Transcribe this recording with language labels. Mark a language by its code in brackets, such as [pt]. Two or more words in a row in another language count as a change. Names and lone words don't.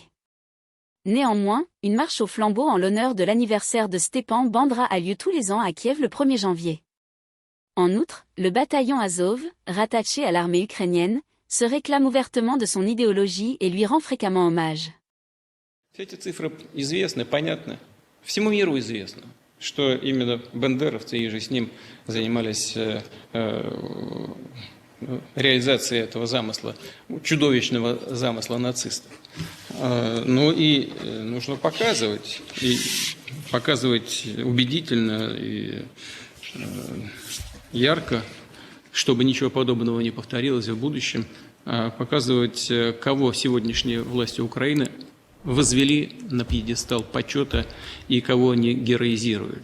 [fr] Néanmoins, une marche au flambeau en l'honneur de l'anniversaire de Stepan Bandra a lieu tous les ans à Kiev le 1er janvier. En outre, le bataillon Azov, rattaché à l'armée ukrainienne, se réclame ouvertement de son idéologie et lui rend fréquemment hommage. [ru] Эти цифры известны, понятны. Всему миру известно, что именно бандеровцы и же с ним занимались реализацией этого замысла, чудовищного замысла нацистов. Ну и нужно показывать убедительно и ярко, чтобы ничего подобного не повторилось в будущем, показывать, кого сегодняшние власти Украины возвели на пьедестал почета и кого они героизируют.